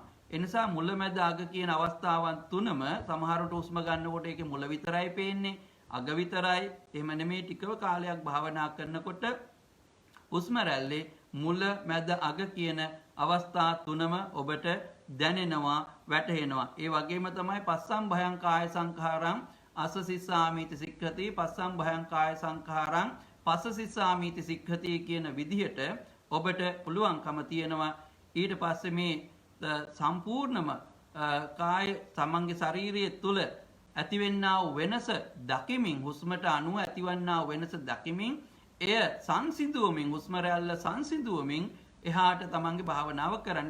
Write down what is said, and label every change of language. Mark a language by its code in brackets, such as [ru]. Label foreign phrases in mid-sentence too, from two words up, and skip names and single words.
[si] ඒ නිසා මුල මැද අග කියන අවස්ථාවන් තුනම සමහරට හුස්ම ගන්නකොට ඒකේ මුල විතරයි පේන්නේ, අග විතරයි. එහෙම නෙමෙයි ටිකව කාලයක් භාවනා කරනකොට හුස්ම රැල්ලේ මුල මැද අග කියන අවස්ථා තුනම ඔබට දැනෙනවා වැටහෙනවා. ඒ වගේම තමයි [pi] පස්සම් භයං කාය සංඛාරං අසසිස්සාමීති සික්ඛති පස්සම් භයං කාය සංඛාරං පස්සසිස්සාමීති සික්ඛති [si] කියන විදිහට ඔබට පුළුවන්කම තියෙනවා ඊට පස්සේ මේ සම්පූර්ණම කාය තමන්ගේ ශරීරයේ තුල ඇතිවෙන්නා වූ වෙනස දකිමින් හුස්මට අනුව ඇතිවන්නා වූ වෙනස දකිමින් එය සංසිඳුවමින් හුස්ම රැල්ල සංසිඳුවමින් එහාට තමන්ගේ භාවනාව කරන්න.